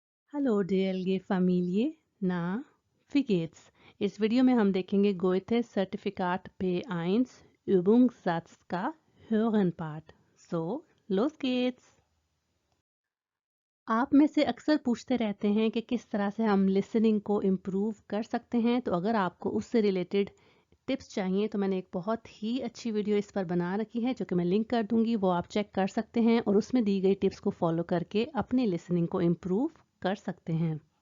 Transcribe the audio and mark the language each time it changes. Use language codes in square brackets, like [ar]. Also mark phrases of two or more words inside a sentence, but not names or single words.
[de] Hallo DLG Familie, na, wie geht's? [hi] इस वीडियो में हम देखेंगे गोएथे सर्टिफिकाट B1 Übungssatz का Hören Part. [de] So, los geht's! [hi] आप में से अक्सर पूछते रहते हैं कि किस तरह से हम लिसनिंग को इम्प्रूव कर सकते हैं, तो अगर आपको उससे [en] related tips [hi] चाहिए तो मैंने एक बहुत ही अच्छी वीडियो इस पर बना रखी है जो कि मैं लिंक कर दूंगी, वो आप चेक कर सकते हैं और उसमें दी गई टिप्स को फॉलो करके अपनी लिसनिंग को इम्प्रूव कर सकते हैं।